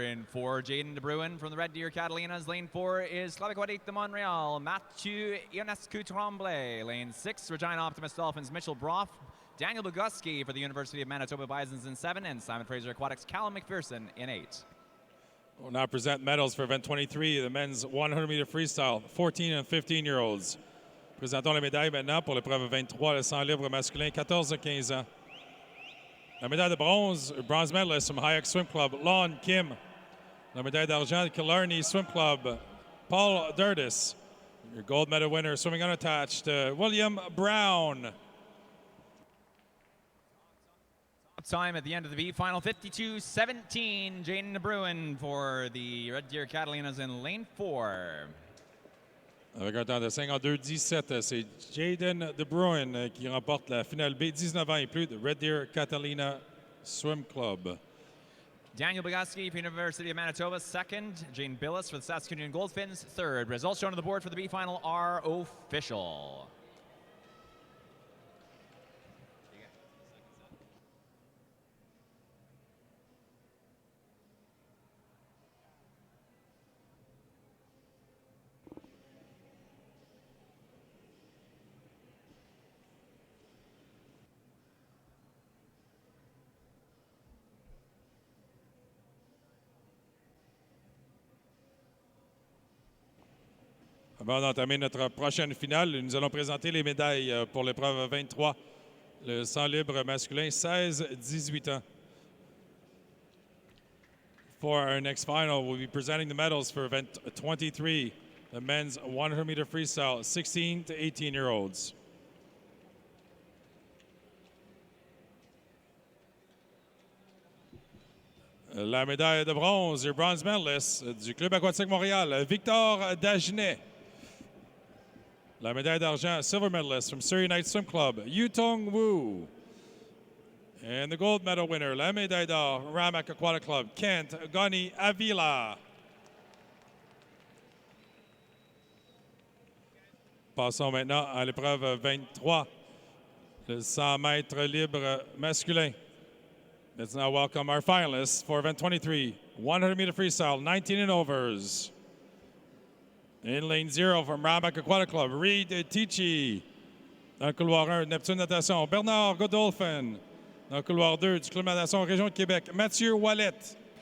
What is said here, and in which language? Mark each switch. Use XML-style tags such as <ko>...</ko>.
<en>In 4, Jaden De Bruin from the Red Deer Catalinas. Lane 4 is Claviquadik de Montreal, Mathieu Ionescu Tremblay. Lane 6, Regina Optimist Dolphins, Mitchell Broff. Daniel Boguski for the University of Manitoba Bisons in 7, and Simon Fraser Aquatics, Callum McPherson in 8. We'll now present medals for event 23, the men's 100-meter freestyle, 14 and 15-year-olds.</en> <fr>Présentons les médailles maintenant pour l'épreuve 23, le 100 libre masculin, 14 à 15 ans. La médaille de bronze,</fr> <en>bronze medalist from Hayek Swim Club, Lon Kim.</en> <fr>La médaille d'argent, Killarney Swim Club, Paul Durdis.</fr> <en>Your gold medal winner, swimming unattached, William Brown. Time at the end of the B final, 52-17. Jaden De Bruin for the Red Deer Catalinas in lane 4.</en> <fr>Avec un temps de 52-17, c'est Jaden De Bruin qui remporte la finale B, 19 ans et plus, de Red Deer Catalina Swim Club.</fr> <en>Daniel Boguski for University of Manitoba, second. Jane Billis for the Saskatoon Goldfinns, third. Results shown on the board for the B final are official.</en> <fr>Avant d'entamer notre prochaine finale, nous allons présenter les médailles pour l'épreuve 23, le 100 libre masculin, 16-18 ans.</fr> <en>For our next final, we'll be presenting the medals for event 23, the men's 100-meter freestyle, 16 to 18-year-olds.</en> <fr>La médaille de bronze, le</fr> <en>bronze medalist</en> <fr>du Club aquatique Montréal, Victor Dagenet. La médaille d'argent,</fr> <en>silver medalist from Surrey Night Swim Club, Yutong Wu. And the gold medal winner,</en> <fr>la médaille d'or,</fr> <en>Ramac Aquatic Club, Kent Gani Avila.</en> <fr>Passons maintenant à l'épreuve 23, le 100 mètres libre masculin.</fr> <en>Let's now welcome our finalists for event 23, 100-meter freestyle, 19 and overs. In lane 0 from Ramac Aquatic Club, Reed Tichy.</en> <fr>Dans le couloir 1, Neptune Natation, Bernard Godolphin. Dans le couloir 2 du Club Natation Région de Québec, Mathieu Wallet.</fr>